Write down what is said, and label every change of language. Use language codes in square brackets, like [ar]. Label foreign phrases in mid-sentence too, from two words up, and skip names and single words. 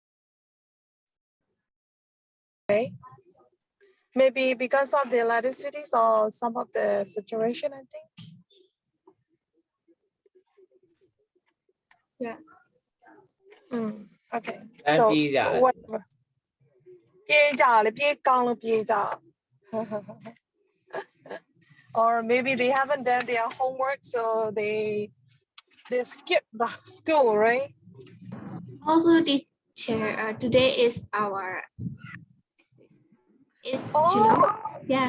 [en] Maybe because of the electricities or some of the situation, I think. Yeah. Okay. And So pizza. whatever. [my] ပြေကြလေပြေကောင်းလို့ပြေကြ [en] or maybe they haven't done their homework, so they skip the school, right? Also, teacher, today is our. Yeah.